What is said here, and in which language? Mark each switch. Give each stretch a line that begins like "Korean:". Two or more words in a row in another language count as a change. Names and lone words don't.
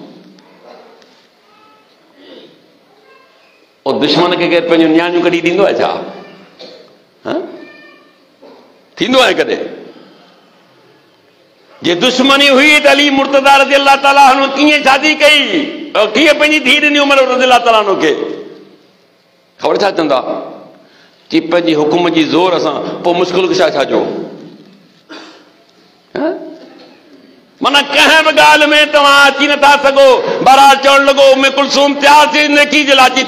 Sindhi: ओ दुश्मन खे केरु पंहिंजूं नियाणियूं कढी ॾींदो आहे छा? थींदो आहे कॾहिं? जे दुश्मनी हुई त अली मुर्तज़ा
Arabic: رضي الله تعالى عنه
Sindhi: कीअं शादी कई, कीअं पंहिंजी धीउ ॾिनी उमर
Arabic: رضي الله تعالى عنه
Sindhi: खे? ख़बर छा चवंदा? कि पंहिंजी हुकुम जी ज़ोर सां, पोइ मुश्किल छा जो? माना कंहिं बि ॻाल्हि में तव्हां अची नथा सघो। बहरहाल चवणु लॻो उम्मे कुलसूम तयार थी नेकी जे लाइ।